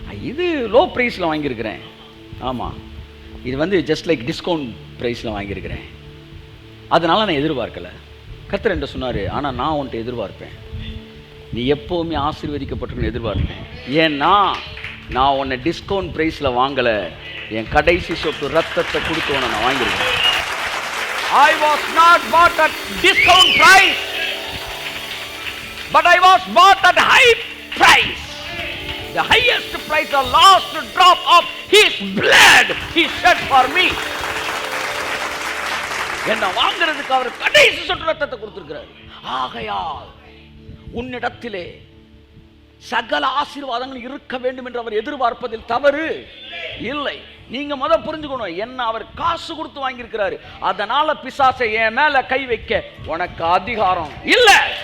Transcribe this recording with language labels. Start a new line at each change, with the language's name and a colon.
Tamil: இது லோ ப்ரைஸில் வாங்கியிருக்கிறேன். ஆமாம், இது வந்து ஜஸ்ட் லைக் டிஸ்கவுண்ட் ப்ரைஸில் வாங்கியிருக்கிறேன், அதனால் நான் எதிர்பார்க்கலை. கர்த்தர் என்கிட்ட சொன்னார், ஆனால் நான் உன்கிட்ட எதிர்பார்ப்பேன். நீ எப்போவுமே ஆசீர்வதிக்கப்பட்டிருக்கணும் எதிர்பார்ப்பேன். ஏன்னா நான் உன்னை டிஸ்கவுண்ட் ப்ரைஸில் வாங்கலை, என் கடைசி சொட்டு ரத்தத்தை கொடுத்து உன்னை நான் வாங்கியிருக்கேன்.
English: I was not bought at discount price, but I was bought at high price. The highest price, the last drop of His blood He shed for me.
Tamil: என்னை வாங்கிறதுக்கு அவர் கடைசி சொட்டு ரத்தத்தை கொடுத்திருக்கிறார். ஆகையால் உன்னிடத்திலே சகல ஆசீர்வாதங்கள் இருக்க வேண்டும் என்று அவர் எதிர்பார்ப்பதில் தவறு இல்லை. நீங்க புரிஞ்சுக்கணும், என்ன அவர் காசு கொடுத்து வாங்கியிருக்கிறாரு, அதனால பிசாசை என் மேல கை வைக்க உனக்கு அதிகாரம் இல்லை.